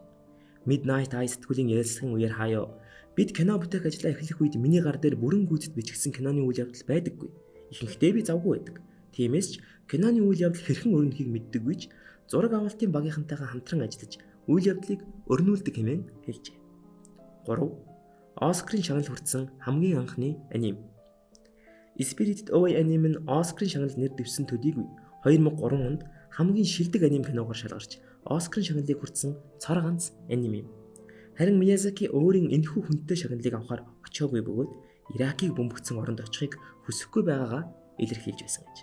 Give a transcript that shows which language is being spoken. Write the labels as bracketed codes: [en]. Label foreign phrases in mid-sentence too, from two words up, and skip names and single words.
[mn] Midnight Eye сэтгүүлийн ярилцлагын үеэр Хаяо бид кино бүтээх ажлаа эхлэх үед миний гар дээр бүрэн гүйцэд бичигдсэн киноны үйл явдал байдаггүй. Ихэнхдээ би завгүй байдаг. Тиймээс ч киноны үйл явдал хэрхэн өрнөхийг мэддэггүй ч зураг авалтын багийнхантайгаа хамтран ажиллаж үйл явдлыг өрнүүлдэг хэмээн хэлжээ. 3. Оскарын шагнал хүртсэн хамгийн анхны анime. Spirited Away анime нь Оскарын шагнал нэр дэвсэн төдийгүй 2003 онд хамгийн шилдэг анime киногоор шалгарч Оскарын шагналыг хүртсэн цор ганц анime юм. Харин Миязаки өөрийн энэхүү хүнтэй шагналыг авахар очоогүй бөгөөд Иракийг бөмбөгдсөн оронд очихыг хүсэхгүй байгаагаа илэрхийлж байсан гэж.